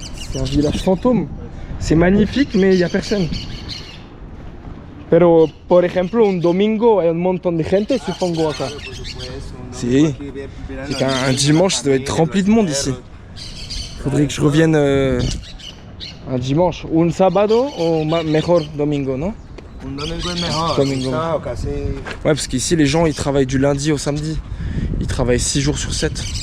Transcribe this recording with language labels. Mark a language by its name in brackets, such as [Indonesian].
[French] C'est un village fantôme. C'est magnifique, mais il n'y a personne. [Spanish] Pero, por ejemplo, un domingo, hay un montón de gente, supongo, acá. Por supuesto. Sí. [French] C'est qu'un dimanche, ça doit être rempli de monde ici. Faudrait que je revienne un dimanche. Ou un sábado, ou [Spanish] mejor domingo, [French] non? [Spanish] Un domingo es mejor. Domingo. Un sábado casi... [French] Ouais, parce qu'ici, les gens, ils travaillent du lundi au samedi. Ils travaillent 6 jours sur 7.